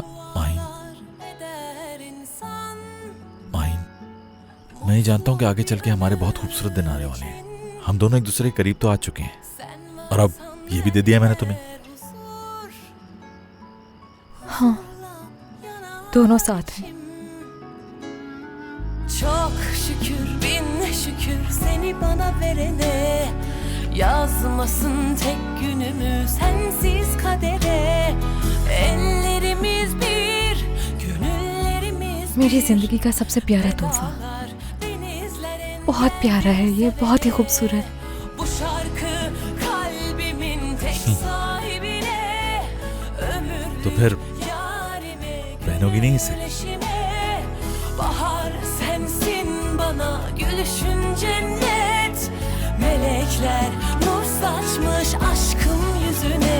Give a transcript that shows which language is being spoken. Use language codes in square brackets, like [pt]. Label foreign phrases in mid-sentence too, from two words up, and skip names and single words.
[hi] माहिन, माहिन, मैं ही जानता हूँ कि आगे चल के हमारे बहुत खूबसूरत दिन आने वाले हैं। हम दोनों एक दूसरे के करीब तो आ चुके हैं और अब ये भी दे दिया मैंने तुम्हें। हाँ, दोनों साथ हैं। [tr] Çok şükür bin şükür seni bana verene. Yazmasın tek günümü sensiz kadere. Ellerimiz bir, gönüllerimiz bir. [hi] मेरी जिंदगी का सबसे प्यारा तोहफा, बहुत प्यारा है ये, बहुत ही खूबसूरत। [tr] Bu şarkı kalbimin tek sahibine. [hi] तो फिर [tr] Yarime [hi] पहनोगी नहीं इसे? [tr] gülüşüme. Bahar sensin bana gülüşün cennet. Melekler nur saçmış aşkım yüzüne.